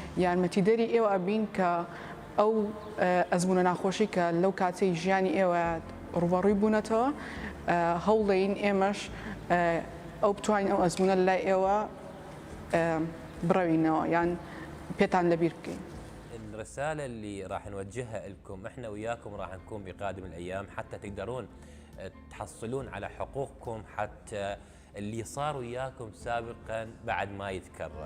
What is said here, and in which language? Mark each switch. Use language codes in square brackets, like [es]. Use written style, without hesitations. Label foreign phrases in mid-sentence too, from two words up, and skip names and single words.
[ckb] یارمەتی دەری ئێوە ئەبین کە ئەو ئەزمونە ناخۆشی کە لەو کاتەی ژیانی ئێوە ڕوبەڕووی بوونەتەوە هەوڵین ئێمەش ئەو بتوانین ئەو ئەزمونە لای ئێوە بڕەوینەوە یان پێتان لەبیر بکەین. [ar] الرسالة اللي راح نوجهها لكم احنا وياكم راح نكون بقادم الأيام حتى تقدرون تحصلون على حقوقكم حتى اللي صار وياكم سابقا بعد ما يتكرر.